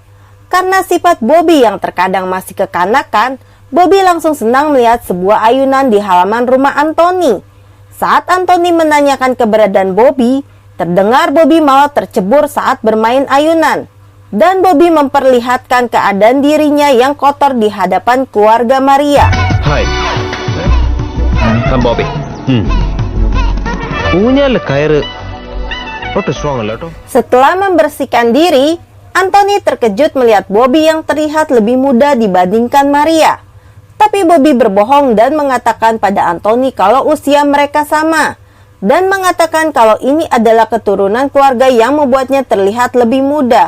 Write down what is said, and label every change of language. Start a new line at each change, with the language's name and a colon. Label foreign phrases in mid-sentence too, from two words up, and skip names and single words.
Indonesian: Karena sifat Bobby yang terkadang masih kekanakan, Bobby langsung senang melihat sebuah ayunan di halaman rumah Anthony. Saat Anthony menanyakan keberadaan Bobby, terdengar Bobby malah tercebur saat bermain ayunan. dan Bobby memperlihatkan keadaan dirinya yang kotor di hadapan keluarga Maria.
English: Hai, I'm Bobby.
Malayalam: ഊഞ്ഞാലിലെ കയറ് ഒട്ടും സ്ട്രോങ് അല്ല കേട്ടോ.
Indonesian: Setelah membersihkan diri, Anthony terkejut melihat Bobby yang terlihat lebih muda dibandingkan Maria. Tapi Bobby berbohong dan mengatakan pada Anthony kalau usia mereka sama, dan mengatakan kalau ini adalah keturunan keluarga yang membuatnya terlihat lebih muda.